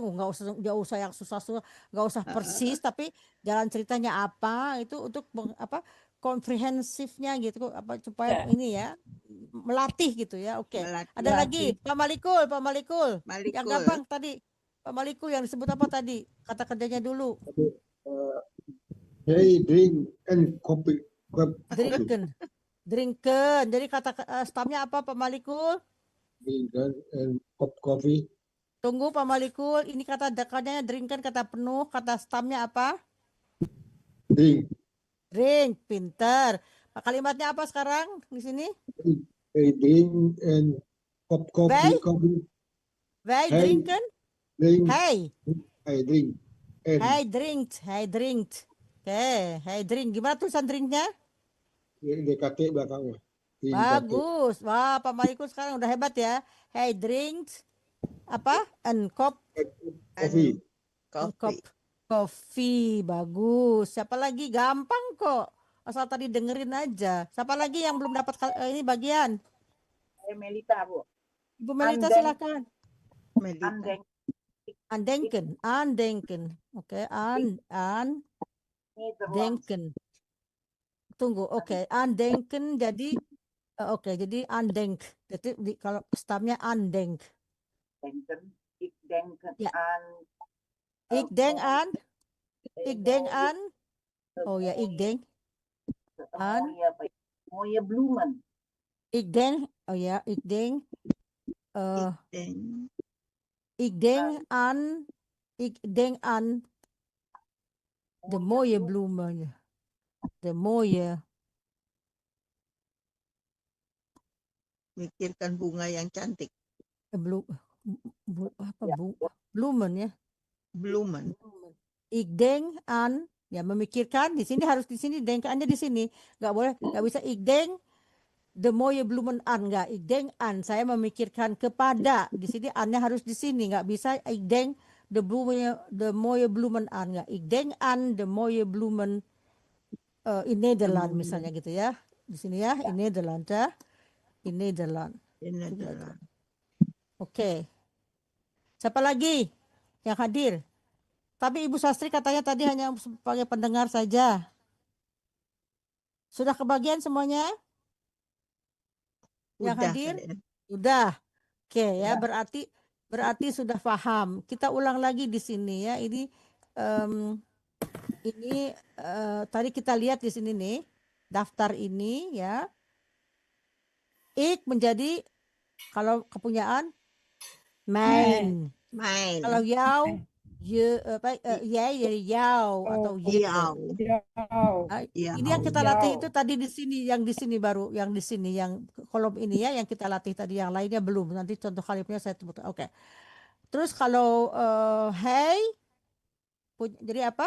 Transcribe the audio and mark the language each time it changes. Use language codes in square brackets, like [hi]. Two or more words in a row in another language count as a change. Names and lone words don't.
[id] Nggak usah yang susah-susah, nggak usah persis, tapi jalan ceritanya apa itu untuk komprehensifnya gitu, supaya ini ya melatih gitu ya. Oke. Melatih. Ada lagi Pak Malikul. Yang Malikul. gampang tadi Pak Malikul yang disebut apa tadi? Kata kerjanya dulu. [en] Hey, drink and coffee. [nl] Drinken. [id] Jadi kata stamnya apa Pak Malikul? [en] Drink and coffee. [id] Tunggu Pak Malikul, ini kata dekannya drinken, kata penuh, kata stamnya apa? [nl] Drink. [id] Drink, pinter. Kalimatnya apa sekarang di sini? [en] Hey, drink and coffee. [nl] Wij Hey. drinken. Drink. Hey, [en] Hey, drink. And [nl] hij drinkt. Oke, hij drink. [id] Gimana tulisan drinknya? DKT belakangnya. Drink, Bagus. Wah, Pak Malikul sekarang udah hebat ya. [nl] Hij drinkt apa? Een kop [en] Coffee. [id] kopi. Bagus. Siapa lagi? Gampang kok. Asal tadi dengerin aja. Siapa lagi yang belum dapat ini bagian? Melita, Bu. Ibu Melita Andeng. silakan. Melita. Andeng. [nl] Andenken. Oke, Nederlands. denken. [id] Tunggu, oke. Andenken jadi oke, jadi andenk. Jadi kalau stamnya andenk. [nl] Denken. Ik denken Ja. aan. Ik denk aan. Ik denk mooie- aan. Oh ya, ik denk. Aan. mooie bloemen. Ik denk. Oh ya, ik denk. Dan Ik denk aan. Ik denk aan de mooie bloemen. De mooie. [id] mikirkan bunga yang cantik. [nl] Bloemen ya. Bloemen. Ik denk aan, [id] ya memikirkan di sini harus di sini denkannya di sini, nggak boleh, nggak bisa [nl] ik denk de mooie bloemen aan, [id] nggak [nl] ik denk aan, [id] saya memikirkan kepada, di sini annya harus di sini, nggak bisa [nl] ik denk de mooie bloemen aan, [id] nggak [nl] ik denk aan de mooie bloemen in Nederland [id] misalnya gitu ya, di sini ya, [nl] in Nederland ya, in Nederland. [id] Ini adalah Oke. Siapa lagi yang hadir? Tapi Ibu Sastri katanya tadi hanya sebagai pendengar saja. Sudah kebagian semuanya? Yang udah hadir? kali ya. Sudah. Oke ya, berarti sudah paham. Kita ulang lagi di sini ya. Ini tadi kita lihat di sini nih, daftar ini ya. Ik menjadi kalau kepunyaan mijn. [nl] Main. [id] Kalau [nl] jou jij [id] jadi jou atau je. Iya. Ini yang kita latih itu tadi di sini, yang di sini baru, yang di sini, yang kolom ini ya, yang kita latih tadi, yang lainnya belum. Nanti contoh kalimatnya saya sebutkan. Oke. Terus kalau hey, jadi apa?